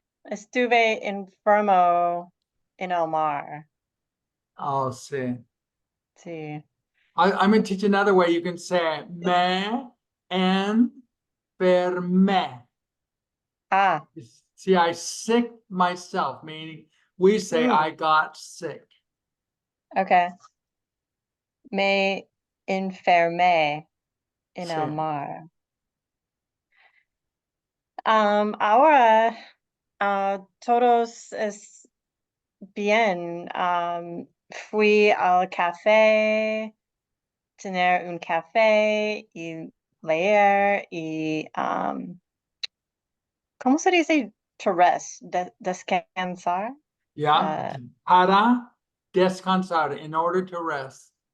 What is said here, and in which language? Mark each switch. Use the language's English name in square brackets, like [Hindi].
[Spanish] Estuve enfermo en el mar. Oh, sí. Sí. [English] I'm going to teach you another way. You can say [Spanish] me enfermé. [English] See, I sick myself, meaning we say I got sick. [Spanish] Okay. Me enfermé en el Sí. mar. Ahora todos es bien. Fui al café, tener un café y leer y ¿cómo se dice [English] to rest? [Spanish] Descansar. [English] Yeah. [Spanish] Para descansar, [English] in order to rest.